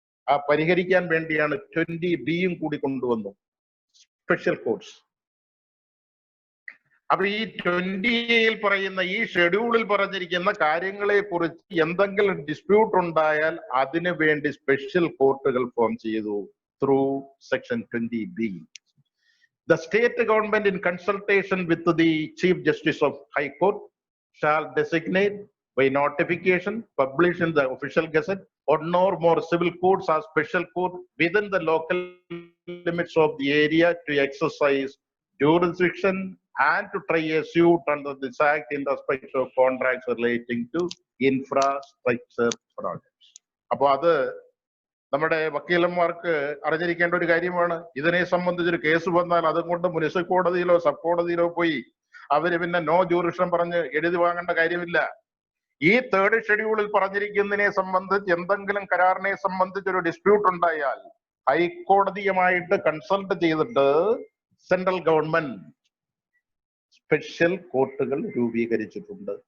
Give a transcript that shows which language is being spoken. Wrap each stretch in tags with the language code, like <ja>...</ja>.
<ml>ആ പരിഹരിക്കാൻ വേണ്ടിയാണ് 20Bയും കൂടി കൊണ്ടുവന്നു, സ്പെഷ്യൽ കോർട്സ്. അപ്പൊ ഈ 20Aയിൽ പറയുന്ന ഈ ഷെഡ്യൂളിൽ പറഞ്ഞിരിക്കുന്ന കാര്യങ്ങളെ കുറിച്ച് എന്തെങ്കിലും ഡിസ്പ്യൂട്ട് ഉണ്ടായാൽ അതിനു വേണ്ടി സ്പെഷ്യൽ കോർട്ടുകൾ ഫോം ചെയ്തു</ml> <en>through section 20B. The state government, in consultation with the Chief Justice of High Court, shall designate by notification published in the official gazette one or more civil courts or special court within the local limits of the area to exercise jurisdiction and to try a suit under this act in respect of contracts relating to infrastructure projects.</en> <ml>അപ്പൊ അത് നമ്മുടെ വക്കീലന്മാർക്ക് അറിഞ്ഞിരിക്കേണ്ട ഒരു കാര്യമാണ്. ഇതിനെ സംബന്ധിച്ചൊരു case വന്നാൽ അതുകൊണ്ട് മുനിസിപ്പൽ കോടതിയിലോ സബ് കോടതിയിലോ പോയി അവര് പിന്നെ നോ ജൂറിസ്ഡിക്ഷൻ പറഞ്ഞ് എഴുതി വാങ്ങേണ്ട കാര്യമില്ല. ഈ 3rd ഷെഡ്യൂളിൽ പറഞ്ഞിരിക്കുന്നതിനെ സംബന്ധിച്ച് എന്തെങ്കിലും കരാറിനെ സംബന്ധിച്ച് ഒരു ഡിസ്പ്യൂട്ട് ഉണ്ടായാൽ ഹൈക്കോടതിയുമായിട്ട് കൺസൾട്ട് ചെയ്തിട്ട് സെൻട്രൽ ഗവൺമെന്റ് സ്പെഷ്യൽ കോർട്ടുകൾ രൂപീകരിച്ചിട്ടുണ്ട്.</ml>